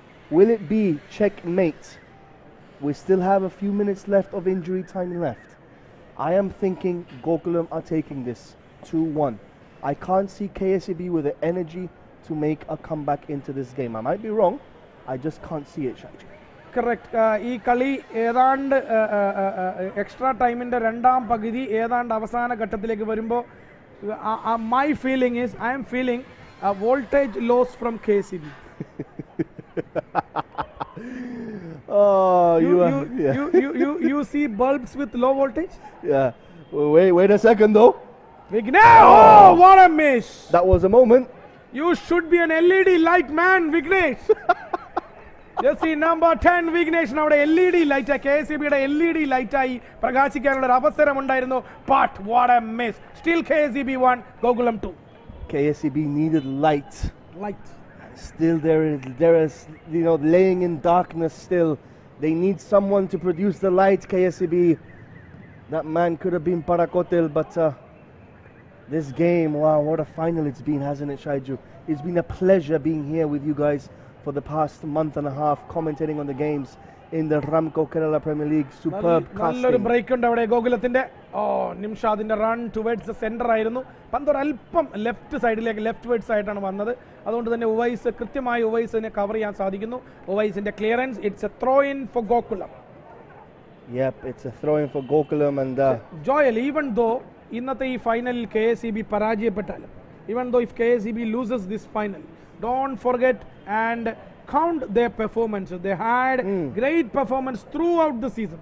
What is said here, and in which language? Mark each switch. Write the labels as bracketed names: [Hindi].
[English] Will it be checkmate? We still have a few minutes left of injury time left. I am thinking GOKULAM are taking this 2-1. I can't see KSEB with the energy to make a comeback into this game. I might be wrong. I just can't see it, Shaji. Correct. [Malayalam] ഈ കളി ഏതാണ്ട് extra ടൈമിൻ്റെ രണ്ടാം പകുതി ഏതാണ്ട് അവസാന ഘട്ടത്തിലേക്ക് വരുമ്പോൾ [English] My feeling is I am feeling voltage loss from KSEB. Oh, you see bulbs with low voltage? Yeah. Wait a second though. Vignesh! Oh, what a miss! That was a moment. You should be an LED light man, Vignesh. Just see number 10 Vignesh navade LED light [Malayalam] KSEB യുടെ LED light ആയി പ്രകാശിക്കാനുള്ള ഒരു അവസരം ഉണ്ടായിരുന്നു. [English] But what a miss. Still KSEB 1, GOKULAM 2. KSEB needed light. Light. Still there is laying in darkness still. They need someone to produce the light, KSEB. That man could have been Parakotil, but this game, wow, what a final it's been, hasn't it, Shaiju? It's been a pleasure being here with you guys for the past month and a half, commentating on the games in the Ramco Kerala Premier League. Superb casting. [Malayalam] നല്ലൊരു break ഉണ്ട് അവിടെ ഗോകുലത്തിന്റെ. നിംഷാദിന്റെ [English] run towards the centre [Malayalam] ആയിരുന്നു. പന്ത് ഒരല്പം left സൈഡിലേക്ക് left words ആയിട്ടാണ് വന്നത്. അതുകൊണ്ട് തന്നെ കൃത്യമായി ഉവൈസിനെ കവർ ചെയ്യാൻ സാധിക്കുന്നു. ഉവൈസിന്റെ clearance, [English] It's a throw in for Gokulam. Yep, it's a throw in for GOKULAM and Joel, even though [Malayalam] ഇന്നത്തെ ഈ ഫൈനലിൽ KSEB പരാജയപ്പെട്ടാലും, [English] even though if KSEB loses this final, don't forget and count their performances. They had great performance throughout the season.